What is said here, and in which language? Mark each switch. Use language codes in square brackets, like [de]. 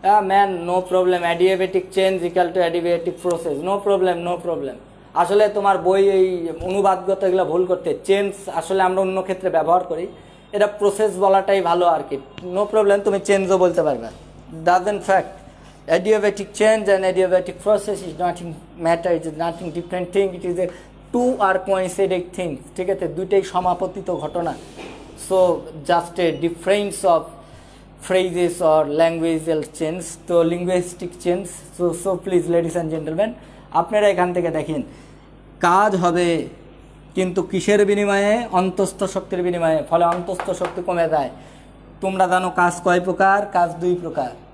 [en] Man, no problem, adiabatic change equal to adiabatic process. No problem. [bn] আসলে তোমার বই এই অনুবাদগত এগুলো ভুল করতে, চেঞ্জ আসলে আমরা অন্য ক্ষেত্রে ব্যবহার করি, এটা প্রসেস বলাটাই ভালো আর কি। [en] no problem, [bn] তুমি চেঞ্জও বলতে পারবে। [en] doesn't fact adiabatic change and adiabatic process is nothing matter, it is nothing different thing, it is a two are coincident things, [bn] ঠিক আছে? দুইটাই সমাপতিত ঘটনা। [en] So just a difference of phrases or languageal change, তো linguistic change। So please ladies and gentleman, [bn] আপনারা এখান থেকে দেখেন কাজ হবে কিন্তু কিসের বিনিময়ে? অন্তস্থ শক্তির বিনিময়ে। ফলে অন্তস্থ শক্তি কমে যায়। তোমরা জানো কাজ কয় প্রকার? কাজ 2 প্রকার।